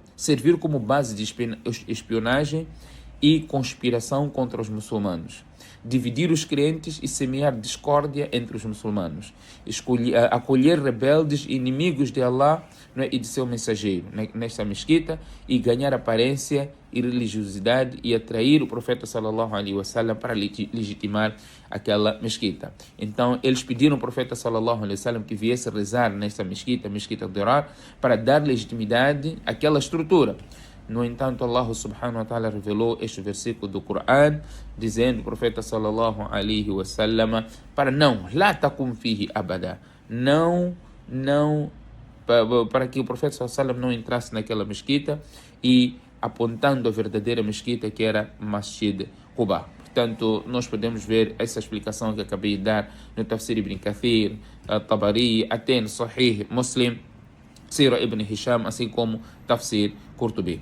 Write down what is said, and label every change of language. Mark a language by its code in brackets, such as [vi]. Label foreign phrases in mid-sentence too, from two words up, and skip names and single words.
[pt] Servir como base de espionagem e conspiração contra os muçulmanos, dividir os crentes e semear discórdia entre os muçulmanos, acolher rebeldes e inimigos de Allah, não é, e de seu mensageiro nesta mesquita, e ganhar aparência e religiosidade e atrair o profeta [ar] صلى الله عليه وسلم [pt] para legitimar aquela mesquita. Então eles pediram ao profeta [ar] صلى الله عليه وسلم [pt] que viesse rezar nesta mesquita de Dirar, para dar legitimidade àquela estrutura. No entanto, [ar] الله سبحانه وتعالى [pt] revelou este versículo do Coran, dizendo o profeta [ar] صلى الله عليه وسلم [pt] para não, [ar] لا تقم فيه أبدا, [pt] para que o profeta [ar] صلى الله عليه وسلم [pt] não entrasse naquela mesquita, e apontando a verdadeira mesquita, que era Masjid Quba. Portanto, nós podemos ver essa explicação que acabei de dar no Tafsir Ibn Kathir, Tabari, até no Sahih Muslim, Sira Ibn Hisham, assim como Tafsir Qurtubi.